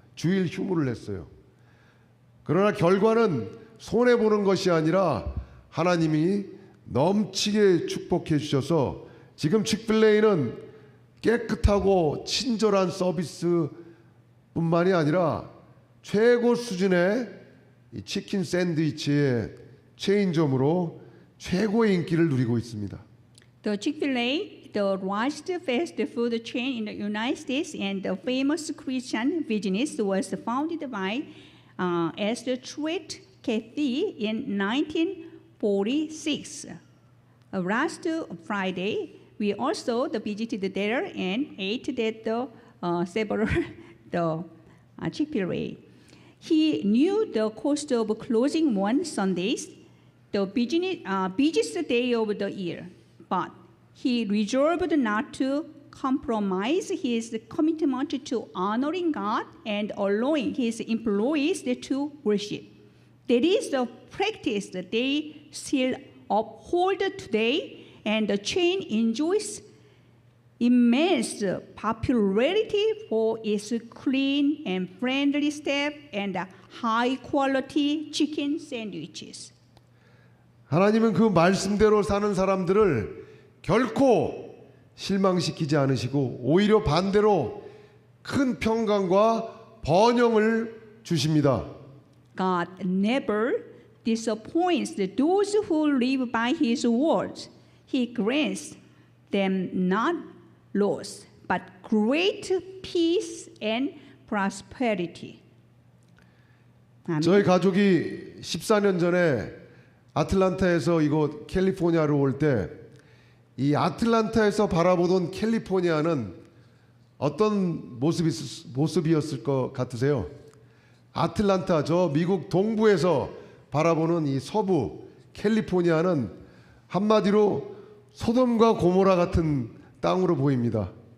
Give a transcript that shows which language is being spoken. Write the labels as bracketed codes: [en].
[ko] 주일 휴무를 했어요. 그러나 결과는 손해보는 것이 아니라 하나님이 넘치게 축복해 주셔서 지금 치크필레이는 깨끗하고 친절한 서비스뿐만이 아니라 최고 수준의 이 치킨 샌드위치의 체인점으로 최고의 인기를 누리고 있습니다. [en] The Chick-fil-A, the largest fast food chain in the United States and the famous Christian business, was founded by Esther Truett Cathy in 1946. Last Friday, we also visited there and ate at several Chick-fil-A. He knew the cost of closing one Sundays, the busiest day of the year, but he resolved not to compromise his commitment to honoring God and allowing his employees to worship. That is the practice that they still uphold today, and the chain enjoys immense popularity for its clean and friendly staff and high-quality chicken sandwiches. [ko] 하나님은 그 말씀대로 사는 사람들을 결코 실망시키지 않으시고 오히려 반대로 큰 평강과 번영을 주십니다. [en] God never disappoints those who live by His words. He grants them not loss, but great peace and prosperity. [ko] 아멘. 저희 가족이 14년 전에 아틀란타에서 이곳 캘리포니아로 올 때 이 아틀란타에서 바라보던 캘리포니아는 어떤 모습이었을 것 같으세요? 아틀란타, 저 미국 동부에서 바라보는 이 서부 캘리포니아는 한마디로 소돔과 고모라 같은 땅으로 보입니다.